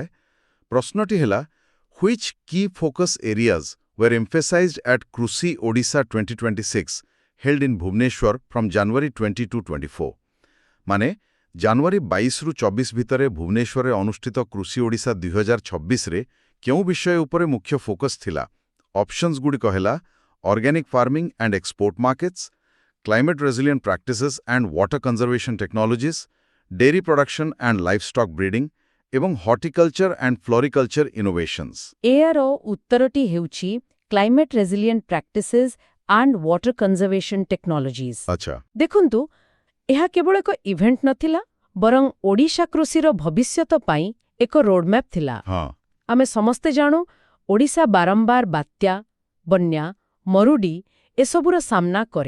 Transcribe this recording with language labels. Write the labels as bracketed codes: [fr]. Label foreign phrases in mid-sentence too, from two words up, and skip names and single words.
[or] ପ୍ରଶ୍ନଟି ହେଲା, [en] which key focus areas were emphasized at Krushi Odisha 2026 held in Bhubaneswar from January 20 to 24? [or] ମାନେ, ଜାନୁଆରୀ 22ରୁ 24 ଭିତରେ ଭୁବନେଶ୍ୱରରେ ଅନୁଷ୍ଠିତ କୃଷି ଓଡ଼ିଶା 2026ରେ କେଉଁ ବିଷୟ ଉପରେ ମୁଖ୍ୟ ଫୋକସ୍ ଥିଲା? ଅପସନ୍ସଗୁଡ଼ିକ ହେଲା [en] organic farming and export markets, climate resilient practices and water conservation technologies, dairy production and livestock breeding, ଏବଂ horticulture and floriculture innovations। [or] ଏହାର ଉତ୍ତରଟି ହେଉଛି [en] climate resilient practices and water conservation technologies. [or] ଆଚ୍ଛା, ଦେଖନ୍ତୁ, ଏହା କେବଳ ଏକ ଇଭେଣ୍ଟ ନଥିଲା, ବରଂ ଓଡ଼ିଶା କୃଷିର ଭବିଷ୍ୟତ ପାଇଁ ଏକ ରୋଡମ୍ୟାପ୍ ଥିଲା। ହଁ, ଆମେ ସମସ୍ତେ ଜାଣୁ, ଓଡ଼ିଶା ବାରମ୍ବାର ବାତ୍ୟା, ବନ୍ୟା, ମରୁଡ଼ି ଏସବୁର ସାମ୍ନା କରେ।